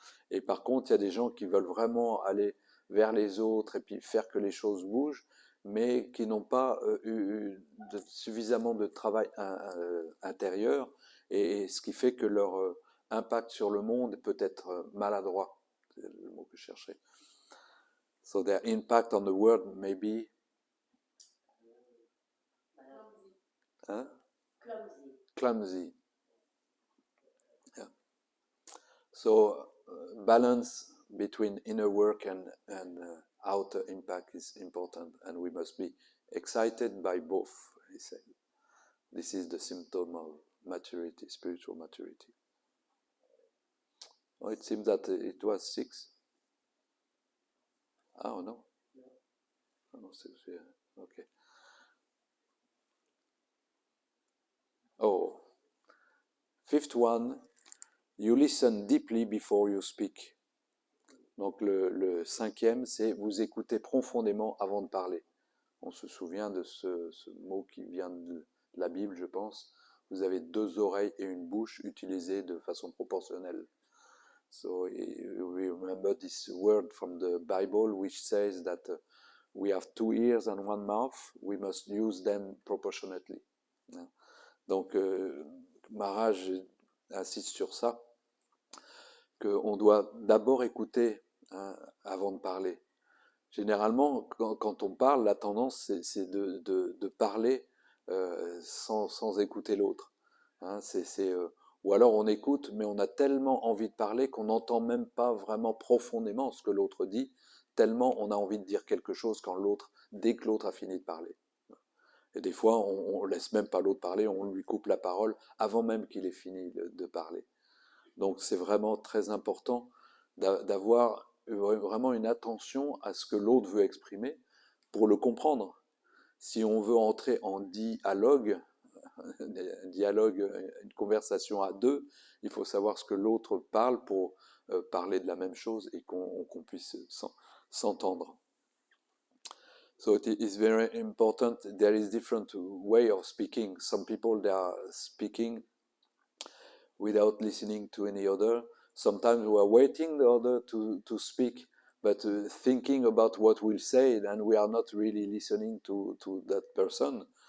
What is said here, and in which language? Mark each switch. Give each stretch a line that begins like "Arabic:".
French: Et par contre, il y a des gens qui veulent vraiment aller vers les autres et puis faire que les choses bougent, mais qui n'ont pas eu suffisamment de travail intérieur, et ce qui fait que leur impact sur le monde peut être maladroit. C'est le mot que je cherchais.
English: So their impact on the world may be... Clumsy. Yeah. So balance between inner work and outer impact is important, and we must be excited by both, he said. This is the symptom of maturity, spiritual maturity. Oh, it seems that it was 6. Oh, no. Oh, no, 6, yeah. Okay. Oh, fifth one, you listen deeply before you speak.
French: Donc le cinquième, c'est vous écoutez profondément avant de parler. On se souvient de ce mot qui vient de la Bible, je pense. Vous avez 2 oreilles et une bouche utilisées de façon proportionnelle.
English: So we remember this word from the Bible which says that we have 2 ears and 1 mouth. We must use them proportionately.
French: Donc
English: Maharaj
French: insiste sur ça, qu'on doit d'abord écouter, hein, avant de parler. Généralement, quand on parle, la tendance, c'est de parler sans écouter l'autre. Hein, ou alors on écoute, mais on a tellement envie de parler qu'on n'entend même pas vraiment profondément ce que l'autre dit, tellement on a envie de dire quelque chose dès que l'autre a fini de parler. Et des fois, on laisse même pas l'autre parler, on lui coupe la parole avant même qu'il ait fini de parler. Donc c'est vraiment très important d'avoir vraiment une attention à ce que l'autre veut exprimer pour le comprendre. Si on veut entrer en dialogue, une conversation à deux, il faut savoir ce que l'autre parle pour parler de la même chose et qu'on puisse s'entendre.
English: So it is very important. There is different way of speaking. Some people, they are speaking without listening to any other. Sometimes we are waiting the other to speak, but thinking about what we'll say, and we are not really listening to that person.